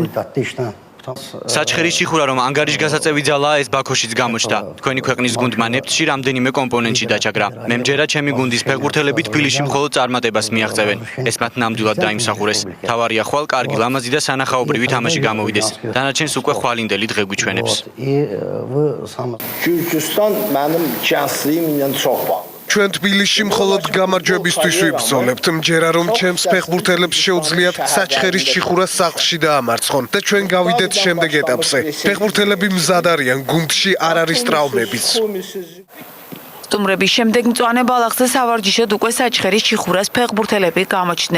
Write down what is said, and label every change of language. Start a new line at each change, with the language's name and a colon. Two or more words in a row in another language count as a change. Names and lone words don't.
Georgian: საჩხერის ჩიხურა რომ ანგარიშ გასაწევი ძალაა, ეს ბაქოშიც გამოჩნდა. თქვენი ქვეყნის გუნდმა ნეფტში რამდენიმე კომპონენტში დაჩაგრა. მე მჯერა ჩემი გუნდის ფეხბურთელები თბილისში მხოლოდ წარმატებას მიაღწევენ. ეს მათ ნამდვილად დაიმსახურეს. თავარია ხვალ კარგი, ლამაზი და სანახაობრივი თამაში გამოვიდეს. დანარჩენს უკვე ხვალინდელი დღე გვიჩვენებს.
Azerbaijani: Gürcistan mənim gəncliyim ilə çox bağlı.
Georgian: ჩვენ თბილისში მხოლოდ გამარჯვებისთვის ვიბრძოლებთ. მჯერა რომ ჩემს ფეხბურთელებს შეუძლიათ საჩხერის ჩიხურას სახლში დაამარცხონ და ჩვენ გავიდეთ შემდეგ ეტაპზე. ფეხბურთელები მზად არიან, გუნდში არ არის ტრაუმებიც. სტუმრების შემდეგ მწვანე ბალახზე სავარჯიშოდ უკვე საჩხერის ჩიხურას ფეხბურთელები გამოჩნდნენ.